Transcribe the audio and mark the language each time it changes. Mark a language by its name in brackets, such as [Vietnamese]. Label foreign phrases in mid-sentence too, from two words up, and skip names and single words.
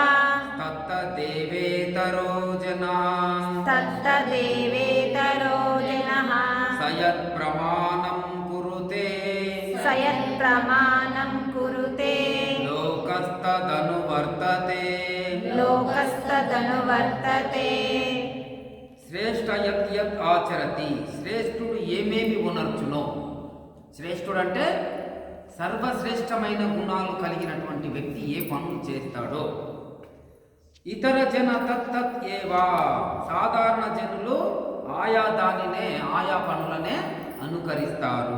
[Sanskrit] तत्तदेवेतरो जनः तत्तदेवेतरो जनः स यत्प्रमाणं कुरुते स यत्प्रमाणं कुरुते लोकस्तदनुवर्तते लोकस्तदनुवर्तते శ్రేష్ఠ యత్ యత్ ఆచరతి, [Telugu] శ్రేష్ఠుడు ఏమేమి ఉనర్చునో. శ్రేష్ఠుడు అంటే సర్వశ్రేష్టమైన గుణాలు కలిగినటువంటి వ్యక్తి ఏ పనులు చేస్తాడో. [Sanskrit] ఇతర జన తత్తత్ ఏవా, [Telugu] సాధారణ జనులు ఆయా దానినే ఆయా పనులనే అనుకరిస్తారు.